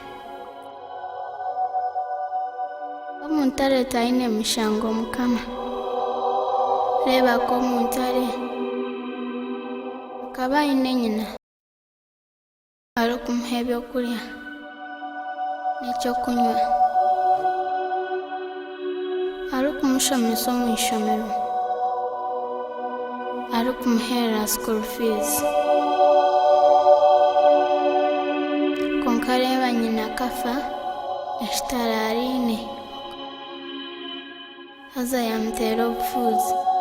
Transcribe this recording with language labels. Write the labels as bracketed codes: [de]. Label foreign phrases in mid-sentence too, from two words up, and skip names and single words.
[nyn] Omu ntale talina emishango Mukama, reebako mu ntale akaba ayina nnyina ali okumuha ebyokulya n'ekyokunywa, ali okumushomesa omu ishomero, ali okumuheerera [en] school fees. [nyn] Konka reeba nnyina kafa ekitara ariine, haza yamuteera obufuuzi.